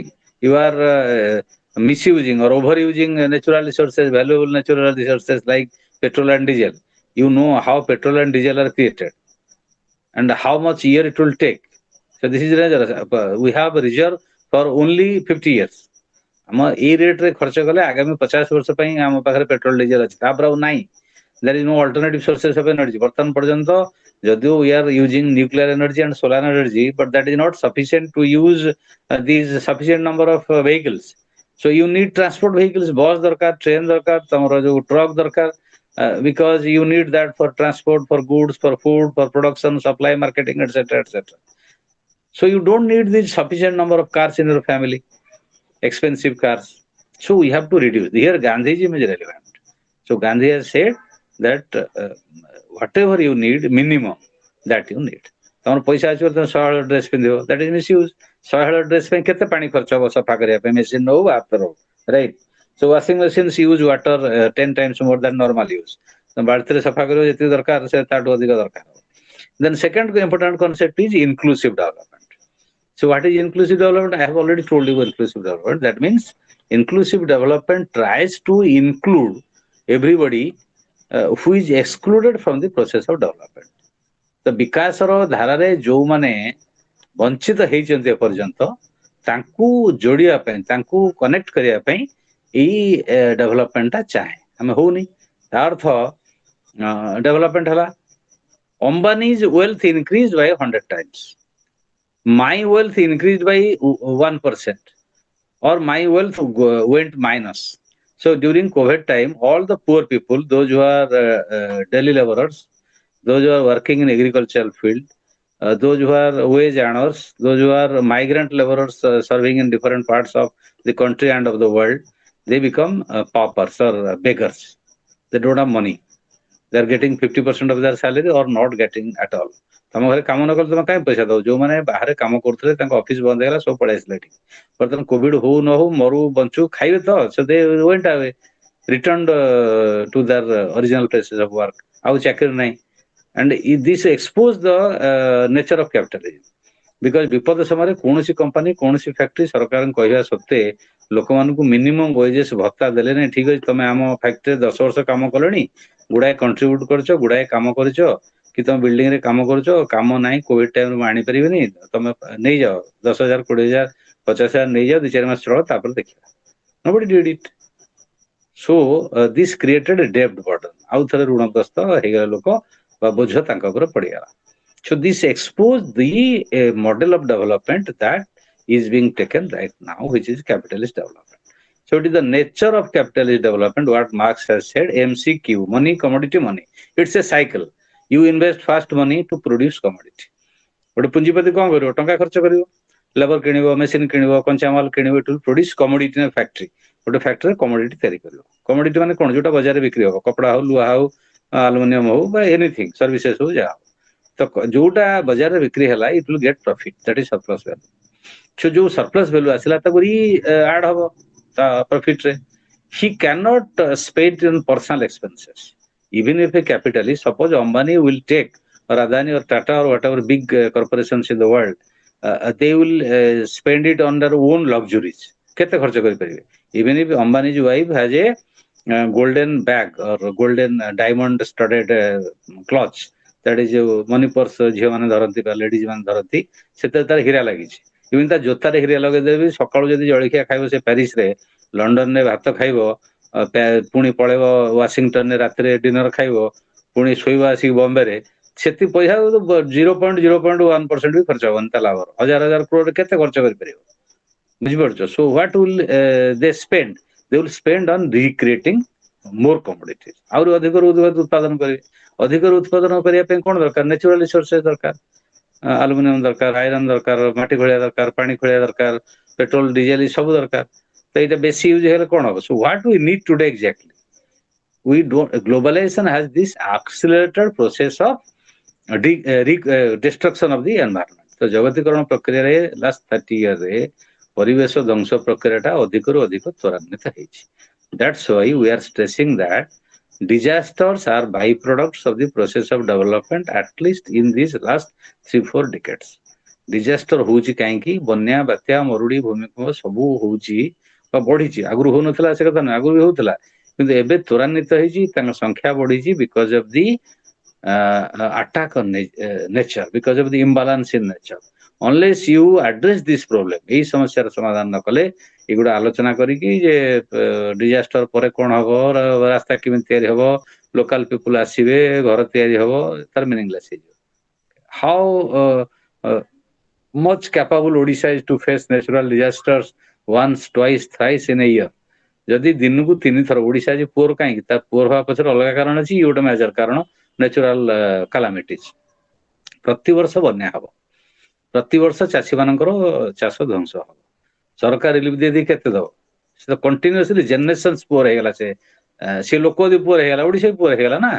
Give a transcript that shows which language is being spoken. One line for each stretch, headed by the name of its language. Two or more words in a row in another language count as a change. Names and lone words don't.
English: You are misusing or overusing natural resources, valuable natural resources like petrol and diesel. You know how petrol and diesel are created and how much year it will take. So this is dangerous. We have a reserve for only 50 years.
Odia: ଆମ ଏଇ ରେଟ୍ରେ ଖର୍ଚ୍ଚ କଲେ ଆଗାମୀ 50 ବର୍ଷ ପାଇଁ ଆମ ପାଖରେ ପେଟ୍ରୋଲ ଡିଜେଲ ଅଛି, ତାପରେ ଆଉ ନାହିଁ।
English: There is no alternative sources of energy.
Odia: ବର୍ତ୍ତମାନ ପର୍ଯ୍ୟନ୍ତ ଯଦିଓ
English: we are using nuclear energy and solar energy, but that is not sufficient to use these sufficient number of vehicles. So you need transport vehicles,
Odia: ବସ ଦରକାର, ଟ୍ରେନ ଦରକାର, ତମର ଯୋ ଟ୍ରକ ଦରକାର,
English: because you need that for transport, for goods, for food, for production, supply, marketing, etc., etc. So you don't need this sufficient number of cars in your family, expensive cars. So we have to reduce. Here Gandhiji is relevant. So Gandhi has said that whatever you need, minimum that you need.
Odia: ତମର ପଇସା ଆସିବ ତମେ 100 ଡ୍ରେସ ପିନ୍ଧିବ,
English: that is misuse.
Odia: 100 ଡ୍ରେସ ପାଇଁ କେତେ ପାଣି ଖର୍ଚ୍ଚ ହବ ସଫା କରିବା ପାଇଁ, ମେସିନ ହଉ ହାତରେ ହଉ,
English: right? So washing machines use water 10 times more than normal use.
Odia: ତମେ ବାଲ୍ଟିରେ ସଫା କରିବ ଯେତିକି ଦରକାର ସେ ତାଠୁ ଅଧିକ ଦରକାର ହବ.
English: Then second important concept is inclusive development. So what is inclusive development? I have already told you inclusive development. That means inclusive development tries to include everybody who is excluded from the process of development.
Odia: ତ ବିକାଶର ଧାରାରେ ଯୋଉମାନେ ବଞ୍ଚିତ ହେଇଛନ୍ତି ଏପର୍ଯ୍ୟନ୍ତ ତାଙ୍କୁ ଯୋଡ଼ିବା ପାଇଁ, ତାଙ୍କୁ କନେକ୍ଟ କରିବା ପାଇଁ ଏଇ ଡେଭଲପମେଣ୍ଟଟା ଚାହେଁ। ଆମେ ହଉନି, ତା ଅର୍ଥ ଡେଭଲପମେଣ୍ଟ ହେଲା,
English: Ambani's wealth increase by 100 times, my wealth increased by 1%, or my wealth went minus. So during COVID time, all the poor people, those who are daily laborers, those who are working in agricultural field, those who are wage earners, those who are migrant laborers serving in different parts of the country and of the world, they become paupers or beggars. They don't have money. They are getting 50% of their salary or not getting at all.
Odia: ତମ ଘରେ କାମ ନ କଲେ ତମେ କାହିଁ ପଇସା ଦବ? ଯୋଉମାନେ ବାହାରେ କାମ କରୁଥିଲେ ତାଙ୍କ ଅଫିସ ବନ୍ଦ ହେଇଗଲା, ସବୁ ପଳେଇ ଆସିଲେ ଏଠି। ବର୍ତ୍ତମାନ କୋଭିଡ ହଉ ନ ହଉ, ମରୁ ବଞ୍ଚୁ, ଖାଇବେ ତ,
English: so they went away, returned to their original places of work.
Odia: ଆଉ ଚାକିରି ନାହିଁ।
English: And this exposed the nature of capitalism.
Odia: Because ବିପଦ ସମୟରେ କୌଣସି କମ୍ପାନୀ, କୌଣସି ଫ୍ୟାକ୍ଟ୍ରି ସରକାରଙ୍କ କହିବା ସତ୍ତ୍ୱେ ଲୋକମାନଙ୍କୁ ମିନିମମ୍ ୱେଜେସ୍ ଭତ୍ତା ଦେଲେ ନାହିଁ। ଠିକ ଅଛି, ତମେ ଆମ ଫ୍ୟାକ୍ଟ୍ରିରେ 10 ବର୍ଷ କାମ କଲଣି, ଗୁଡାଏ କଣ୍ଟ୍ରିବ୍ୟୁଟ କରିଛ, ଗୁଡାଏ କାମ କରିଛ, କି ତମ ବିଲ୍ଡିଂ ରେ କାମ କରୁଛ, କାମ ନାହିଁ, କୋଭିଡ ଟାଇମରେ ମୁଁ ଆଣିପାରିବିନି, ତମେ ନେଇଯାଅ 10,000, 20,000, 50,000 ନେଇଯାଅ, 2-4 ମାସ ଚଳ, ତାପରେ ଦେଖିବା।
English: Nobody did it. So this created a debt burden.
Odia: ଆଉ ଥରେ ଋଣଗ୍ରସ୍ତ ହେଇଗଲା ଲୋକ, ବା ବୋଝ ତାଙ୍କ ଉପରେ ପଡିଗଲା।
English: So this exposed the model of development that is being taken right now, which is capitalist development. So it is the nature of capitalist development, what Marx has said, MCQ, money, commodity, money. It's a cycle. You invest first money to produce commodity.
Odia: ଗୋଟେ ପୁଞ୍ଜିପତି କଣ କରିବ? ଟଙ୍କା ଖର୍ଚ୍ଚ କରିବ, ଲେବର କିଣିବ, ମେସିନ କିଣିବ, କଞ୍ଚାମାଲ କିଣିବ,
English: to produce commodity in factory.
Odia: ଗୋଟେ ଫ୍ୟାକ୍ଟ୍ରିରେ କମୋଡିଟି ତିଆରି କରିବ। କମୋଡିଟି ମାନେ କଣ? ଯୋଉଟା ବଜାରରେ ବିକ୍ରି ହବ, କପଡା ହଉ, ଲୁହା ହଉ, ଆଲୁମିନିୟମ ହଉ, ବା ଏନିଥିଙ୍ଗ, ସର୍ଭିସେସ ହଉ, ଯାହା ହଉ। ତ ଯୋଉଟା ବଜାରରେ ବିକ୍ରି ହେଲା,
English: it will get profit, that is surplus value.
Odia: So ଯୋଉ
English: surplus value
Odia: ଆସିଲା ତାକୁ ଆଡ ହବ ତା ପ୍ରଫିଟ ରେ।
English: He cannot spend on personal expenses. Even if a capitalist, suppose Ambani will take, or Adani or Tata or whatever big corporations in the world, they will spend it on their own luxuries.
Odia: କେତେ ଖର୍ଚ୍ଚ କରିପାରିବେ?
English: Even if Ambani's wife has a golden bag or golden diamond studded clutch, that is money purse
Odia: ଝିଅ ମାନେ ଧରନ୍ତି ବା ଲେଡିଜ ମାନେ ଧରନ୍ତି, ସେଥିରେ ତାର ହୀରା ଲାଗିଛି। ଇଭେନ୍ ତା ଜୋତାରେ ହୀରା ଲଗେଇଦେବେ, ସକାଳୁ ଯଦି ଜଳଖିଆ ଖାଇବ ସେ ପ୍ୟାରିସରେ, ଲଣ୍ଡନରେ ଭାତ ଖାଇବ, ପୁଣି ପଳେଇବ ୱାସିଂଟନରେ ରାତିରେ ଡିନର ଖାଇବ, ପୁଣି ଶୋଇବ ଆସିକି ବମ୍ବେରେ, ସେତି ପଇସା 0.01% ବି ଖର୍ଚ୍ଚ ହବନି ତା ଲାଭର। ହଜାର ହଜାର କ୍ରୋଡ଼ କେତେ ଖର୍ଚ୍ଚ କରିପାରିବ? ବୁଝିପାରୁଛ?
English: So what will they spend? They will spend on recreating more commodities.
Odia: ଆହୁରି ଅଧିକରୁ ଅଧିକ ଉତ୍ପାଦନ କରିବେ। ଅଧିକରୁ ଉତ୍ପାଦନ କରିବା ପାଇଁ କଣ ଦରକାର?
English: natural resources
Odia: ଦରକାର। ଆଲୁମିନିୟମ ଦରକାର, ଆଇରନ୍ ଦରକାର, ମାଟି ଖୋଳିବା ଦରକାର, ପାଣି ଖୋଳିବା ଦରକାର, ପେଟ୍ରୋଲ ଡିଜେଲ ସବୁ ଦରକାର। ତ ଏଇଟା ବେଶୀ ୟୁଜ ହେଲେ କଣ ହବ?
English: So what we need today exactly? We don't. Globalization has this accelerated process of destruction of the environment.
Odia: ତ ଜଗତୀକରଣ ପ୍ରକ୍ରିୟାରେ ଲାଷ୍ଟ 30 yearsରେ ପରିବେଶ ଧ୍ୱଂସ ପ୍ରକ୍ରିୟାଟା ଅଧିକରୁ ଅଧିକ ତ୍ୱରାନ୍ୱିତ ହେଇଛି।
English: That's why we are stressing that disasters are byproducts of the process of development, at least in these last 3-4 decades.
Odia: Disaster ହଉଛି କାହିଁକି? ବନ୍ୟା, ବାତ୍ୟା, ମରୁଡି, ଭୂମିକମ୍ପ ସବୁ ହଉଛି ବା ବଢିଛି। ଆଗରୁ ହଉନଥିଲା ସେ କଥା ନୁହେଁ, ଆଗରୁ ବି ହଉଥିଲା, କିନ୍ତୁ ଏବେ ତ୍ୱରାନ୍ୱିତ ହେଇଛି, ତାଙ୍କ ସଂଖ୍ୟା ବଢିଛି
English: because of the attack on nature, because of the imbalance in nature. Unless you address this problem,
Odia: ଏହି ସମସ୍ୟାର ସମାଧାନ ନ କଲେ, ଏଗୁଡ଼ିକ ଆଲୋଚନା କରିକି ଯେ ଡିଜାଷ୍ଟର ପରେ କଣ ହବ, ରାସ୍ତା କେମିତି ତିଆରି ହବ,
English: local people
Odia: ଆସିବେ, ଘର ତିଆରି ହବ, ତାର ମିନିଂଲେସ ହେଇଯିବ।
English: How much capable Odisha is to face natural disasters once, twice, thrice in a year.
Odia: ଯଦି ଦିନକୁ 3 ଥର ଓଡିଶା ଆଜି ପୁଅର କାହିଁକି ତା ପୁଅର ହବା ପଛରେ ଅଲଗା କାରଣ ଅଛି, ଇଏ ଗୋଟେ ମେଜର କାରଣ
English: natural calamities.
Odia: ପ୍ରତିବର୍ଷ ବନ୍ୟା ହବ, ପ୍ରତିବର୍ଷ ଚାଷୀ ମାନଙ୍କର ଚାଷ ଧ୍ୱଂସ ହବ, ସରକାର ରିଲିଫ ଦେଇଦେଇ କେତେ ଦବ? ସେ ତ
English: continuously generations poor
Odia: ହେଇଗଲା, ସେ ଲୋକ ଯଦି ପୁଅର ହେଇଗଲା ଓଡିଶା ବି ପୁଅର ହେଇଗଲା ନା।